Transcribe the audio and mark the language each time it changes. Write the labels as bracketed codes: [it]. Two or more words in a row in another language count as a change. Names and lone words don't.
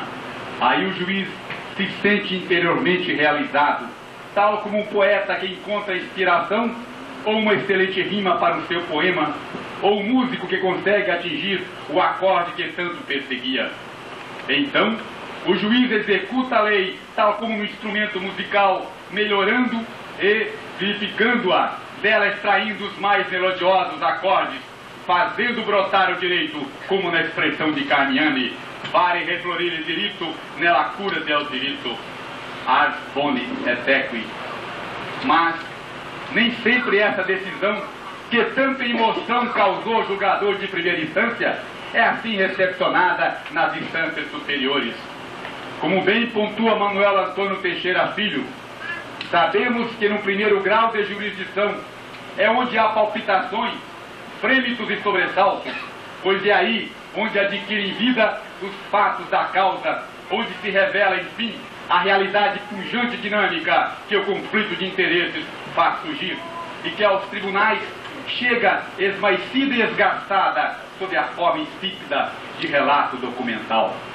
[pt] Aí o juiz se sente interiormente realizado, tal como um poeta que encontra inspiração, ou uma excelente rima para o seu poema, ou um músico que consegue atingir o acorde que tanto perseguia. Então, o juiz executa a lei tal como um instrumento musical, melhorando e vivificando-a, dela extraindo os mais melodiosos acordes, fazendo brotar o direito, como na expressão de Carmiani, [it] pare reflorir il diritto nella cura del diritto, [la] ars boni et equi. [pt] Mas nem sempre essa decisão, que tanta emoção causou o julgador de primeira instância, é assim recepcionada nas instâncias superiores. Como bem pontua Manuel Antônio Teixeira Filho, sabemos que no primeiro grau de jurisdição é onde há palpitações, frêmitos e sobressaltos, pois é aí onde adquirem vida os fatos da causa, onde se revela, enfim, a realidade pujante e dinâmica que o conflito de interesses faz surgir, e que aos tribunais chega esmaecida e esgarçada sob a forma insípida de relato documental.